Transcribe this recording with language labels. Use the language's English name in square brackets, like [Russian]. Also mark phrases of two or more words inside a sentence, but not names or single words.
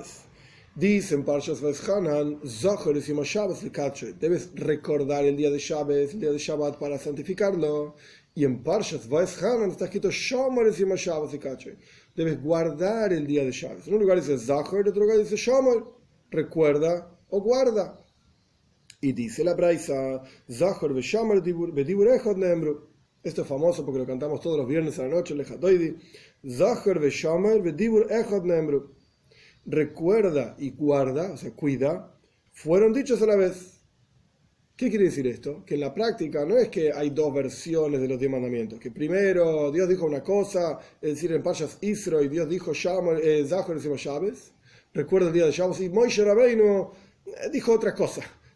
[Spanish] Dice en Parshas Vaishanan, debes recordar el día de Shabbat para santificarlo. Y en Parshas Vaishanan está escrito debes guardar el día de Shabbat. En un lugar dice Zachor, en otro lugar dice Shomer, recuerda o guarda. Y dice la Braisa, [Hebrew] זכור ושמור בדיבור אחד נאמרו. [Spanish] Esto es famoso porque lo cantamos todos los viernes a la noche, Lechadoidi. [Hebrew] זכור ושמור בדיבור אחד נאמרו. [Spanish] Recuerda y guarda, o sea, cuida, fueron dichos a la vez. ¿Qué quiere decir esto? Que en la práctica no es que hay dos versiones de los 10 mandamientos, que primero Dios dijo una cosa, es decir, en Parshas Israel Dios dijo Zachor encima Shabbat, recuerda el día de Shabbat, y Moshe Rabbeinu dijo otra cosa.